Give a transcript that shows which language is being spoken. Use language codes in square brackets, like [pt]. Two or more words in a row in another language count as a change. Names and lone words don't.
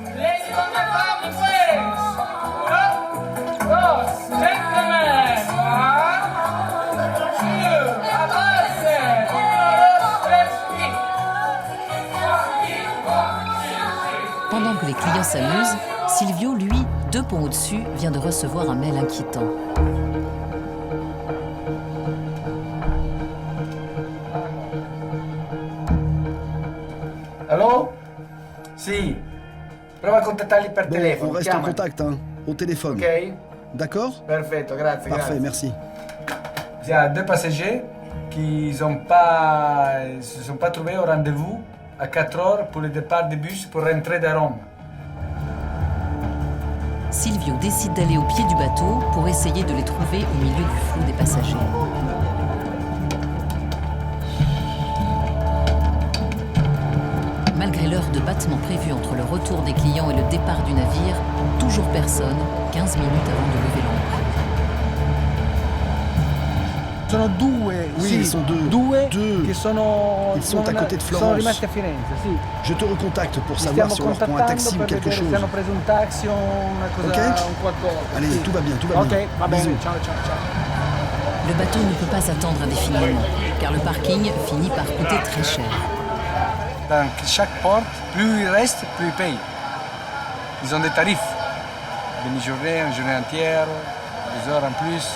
[fr] Pendant que les clients s'amusent, Silvio, lui, 2 ponts au-dessus, vient de recevoir un mail inquiétant. Allô? [it] Si. Prova a contattarli per telefono. [fr] On reste en contact, hein, au téléphone. Ok? D'accord? [it] Perfetto, grazie. [fr] Parfait, [it] grazie. [fr] merci. Il y a 2 passagers qui ne se sont pas trouvés au rendez-vous à 4 heures pour le départ du bus pour rentrer de Rome. Silvio décide d'aller au pied du bateau pour essayer de les trouver au milieu du flot des passagers. Malgré l'heure de battement prévue entre le retour des clients et le départ du navire, toujours personne, 15 minutes avant de lever l'ancre. [it] Sono due, [fr] oui, [it] sì, [fr] ils sont deux. [it] Che sono, [fr] ils sont à côté de [it] sono [fr] Florence. [it] rimasti a Firenze, sì. [fr] Je te recontacte pour savoir si on leur prend un taxi ou quelque chose. [it] Se hanno preso un taxi o una cosa, [fr] Ok? [it] un qualcosa. [fr] Allez, [it] sì. [fr] tout va bien, tout va bien. [it] Ok, va bene, [fr] Bisous. [it] ciao, ciao, ciao. [fr] Le bateau ne peut pas attendre indéfiniment, car le parking finit par coûter très cher. Dans chaque porte, plus il reste, plus il paye. Ils ont des tarifs. Demi-journée, une journée entière, 2 heures en plus.